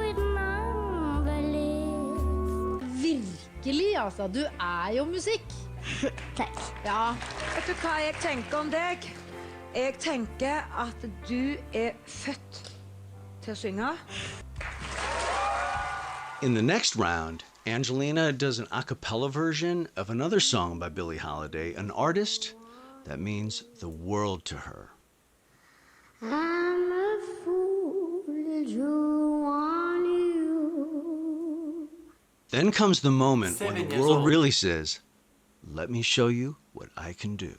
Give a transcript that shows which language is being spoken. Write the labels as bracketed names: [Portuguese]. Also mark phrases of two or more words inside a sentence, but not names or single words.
[Norwegian] Virkelig, altså. Du jo musikk. Takk. Ja, vet du hva jeg tenker om deg? Jeg tenker at du født til å synge. [English] In the next round, Angelina does an a cappella version of another song by Billie Holiday, an artist that means the world to her. I'm a fool to want you. Then comes the moment when 7 the years world old. really says, let me show you what I can do.